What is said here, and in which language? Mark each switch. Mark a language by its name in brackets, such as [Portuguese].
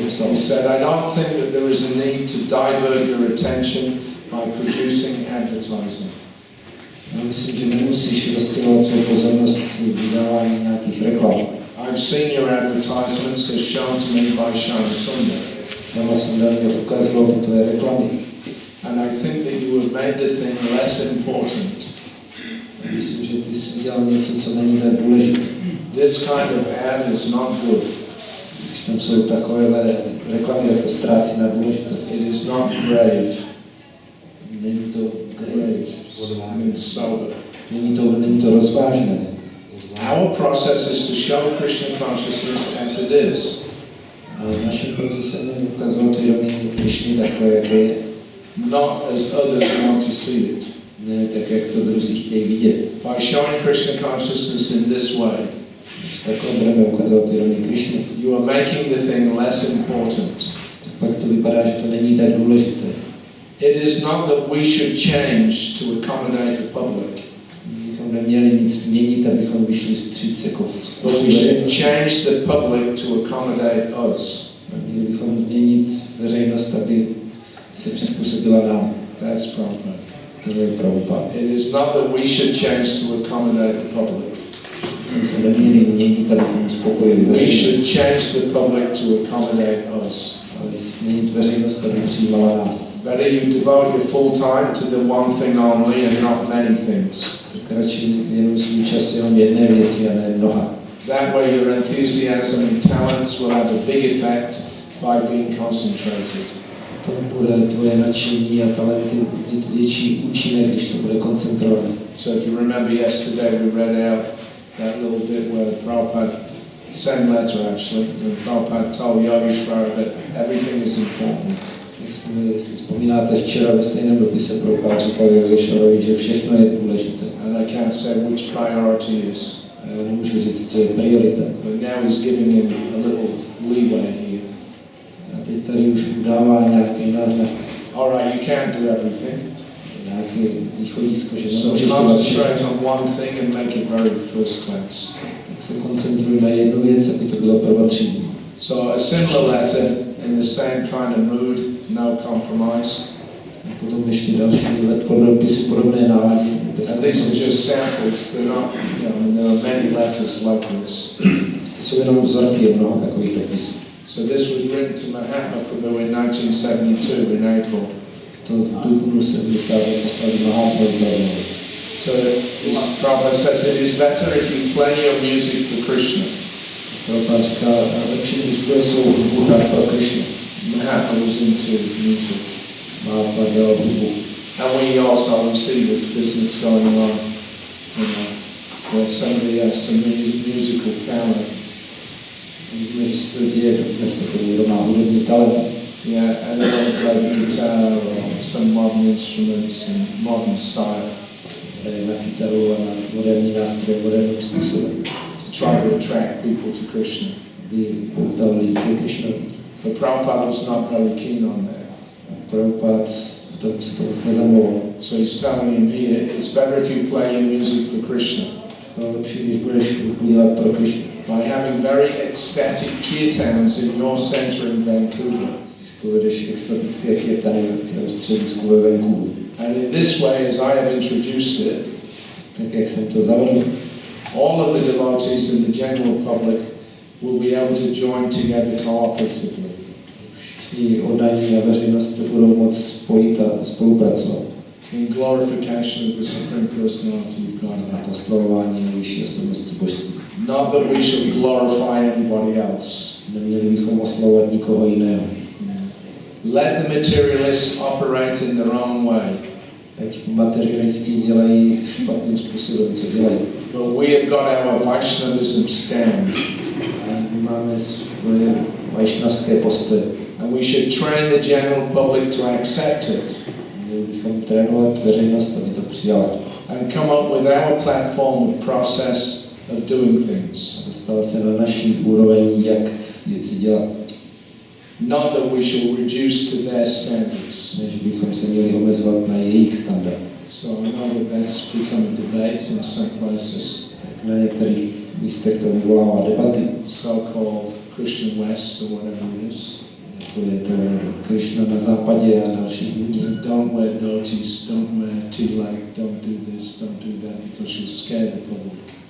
[English] He said, I don't think that there is a need to divert your attention by producing advertising. [Czech] Já myslím, že nemusíš rozptylovat svou pozornost vydávání nějakých reklam. [English] I've seen your advertisements as shown to me by Harisauri. [Czech] Rama jsem dal mě ukazoval tyto reklamy. [English] And I think that you have made the thing less important. [Czech] Myslím, že ty jsi udělal něco, co není tak důležité. [English] This kind of ad is not good. [Czech] Když tam jsou takovéhle reklamy, tak to ztrácí na důležitosti. [English] It is not grave. [Czech] Není to grave. [English] Sober. [Czech] Není to rozvážné. [English] Our process is to show Krishna consciousness as it is. [Czech] Ale naším procesem je ukazovat vědomí Krishny takové, jaké je. [English] Not as others want to see it. [Czech] Ne tak, jak to druzí chtějí vidět. [English] By showing Krishna consciousness in this way, [Czech] když takhle budeme ukazovat vědomí Krishny, [English] you are making the thing less important. [Czech] pak to vypadá, že to není tak důležité. [English] It is not that we should change to accommodate the public. [Czech] Bychom neměli nic měnit, abychom vyšli vstříc jako v [English] But we should change the public to accommodate us. [Czech] Měli bychom změnit veřejnost, aby se přizpůsobila nám. [English] That's Prabhupada. [Czech] To je Prabhupada. [English] It is not that we should change to accommodate the public. [Czech] Bychom se neměli měnit, abychom uspokojili [English] We [Czech] veřejnost. [English] should change the public to accommodate us. [Czech] Ale změnit veřejnost, aby přijímala nás. [English] Better you devote your full time to the one thing only and not many things. [Czech] Tak radši věnuj svůj čas jenom jedné věci a ne mnoha. [English] That way your enthusiasm and talents will have a big effect by being concentrated. [Czech] Pak bude tvoje nadšení a talenty mít větší účinek, když to bude koncentrované. [English] So if you remember yesterday we read out that little bit where Prabhupada, same letter actually, when Prabhupada told Yogeshwara that everything is important. [Czech] Jestli vzpomínáte, včera ve stejném dopise Prabhupada říkal Yogeshwarovi, že všechno je důležité. [English] And I can't say which priority is. [Czech] A já nemůžu říct, co je priorita. [English] But now he's giving him a little leeway here. [Czech] A teď tady už udává nějaký náznak. [English] All right, you can't do everything. [Czech] Nějaké východisko, že [English] So [Czech] nemůžeš dělat [English] concentrate [Czech] všechno. [English] on one thing and make it very first class. [Czech] Tak se koncentruj na jednu věc, aby to bylo prvotřídní. [English] So a similar letter in the same kind of mood, no compromise. [Czech] A potom ještě další podropisu podobné náladě. [English] And these are just samples. They're not, there are many letters like this. [Czech] To jsou jenom vzorky, je mnoho takových dopisů. [English] So this was written to Mahatma Prabhu in 1972 in April. [Czech] To v dubnu 70. poslali Mahatma Prabhu. [English] So this Prabhupada says it is better if you play your music for Krishna. [Czech] Prabhupada říká, lepší, když bude svou hudbu hrát pro Krishna. [English] Mahatma was into music. [Czech] Mahatma dělal hudbu. [English] And we also see this business going on, where somebody has some musical talent. [Czech] Vidíme, že se to děje, dnes jako někdo má hudební talent. [English] Yeah, and they want to play the guitar or some modern instruments in modern style. [Czech] Na kytaru a na moderní nástroje, moderním způsobem. [English] To try to attract people to Krishna. [Czech] Aby poutal lidi ke Krishnovi. [English] But Prabhupada was not very keen on that. [Czech] Prabhupada to se to moc nezamlouval. [English] So he's telling him here, it's better if you play your music for Krishna. [Czech] Lepší, když budeš hudbu dělat pro Krishna. [English] By having very ecstatic kirtans in your center in Vancouver. [Czech] Když povedeš extatické kirtany v středisku ve Vancouveru. [English] And in this way, as I have introduced it, [Czech] tak jak jsem to zavedl, [English] all of the devotees and the general public will be able to join together cooperatively. [Czech] Všichni oddaní a veřejnost se budou moct spojit a spolupracovat. [English] In glorification of the Supreme Personality of God. [Czech] Na to slavování nejvyšší osobnosti božství. [English] Not that we should glorify anybody else. [Czech] Neměli bychom oslavovat nikoho jiného. [English] Let the materialists operate in the wrong way. [Czech] Ať materialisti dělají špatným způsobem, co dělají. [English] But we have got our Vaishnavism stand. [Czech] My máme svoje vajšnavské postoje. [English] And we should train the general public to accept it. [Czech] Měli bychom trénovat veřejnost, aby to přijala. [English] And come up with our platform of process of doing things. [Czech] Dostala se na naší úroveň, jak věci dělat. [English] Not that we shall reduce to their standards. [Czech] Než bychom se měli omezovat na jejich standard. [English] So I know that that's become a debate in some places. [Czech] Na některých místech to vyvolává debaty. [English] So-called Christian West or whatever it is. [Czech] Jako je to Krishna na západě a další. [English] Don't wear dhotis, don't wear tilak, don't do this, don't do that, because you'll scare the public.